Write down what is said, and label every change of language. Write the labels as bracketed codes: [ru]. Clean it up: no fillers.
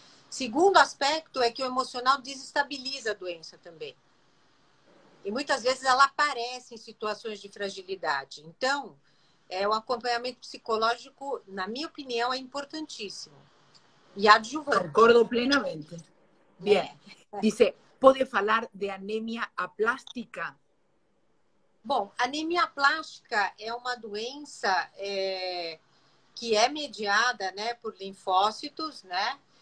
[pt] Segundo aspecto é que o emocional desestabiliza a doença também. E muitas vezes ela aparece em situações de fragilidade. Então, o acompanhamento psicológico, na minha opinião, é importantíssimo. E adjuvante. Concordo plenamente. [es] Bien. [pt] É. [es] Dice, ¿puede [pt] falar [es] de anemia aplástica? [pt] Bom, anemia plástica é uma doença que é mediada, né, por linfócitos, né?